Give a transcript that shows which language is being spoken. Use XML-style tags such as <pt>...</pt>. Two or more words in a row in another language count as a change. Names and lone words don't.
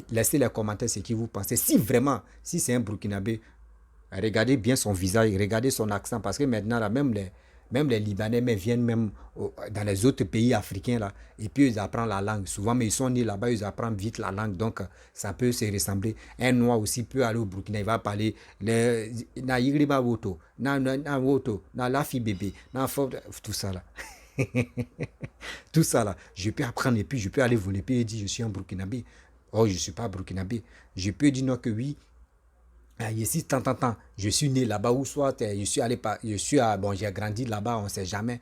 <fr>Laissez les commentaires ce que vous pensez. Si vraiment, si c'est un Burkinabé, regardez bien son visage, regardez son accent, parce que maintenant, là, même les Libanais viennent même dans les autres pays africains, là, et puis ils apprennent la langue. Souvent, mais ils sont nés là-bas, ils apprennent vite la langue, donc ça peut se ressembler. Un Noir aussi peut aller au Burkina, il va parler</fr> <mos>na yigriba woto, na woto, na lafi bébé,</mos> <fr>tout ça là. Tout ça là, je peux apprendre et puis je peux aller voler, puis dire je suis un Burkinabé. Oh, je ne suis pas Burkinabé. Je peux dire non que oui. Ici, je suis né là-bas ou soit j'ai grandi là-bas, on ne sait jamais.</fr>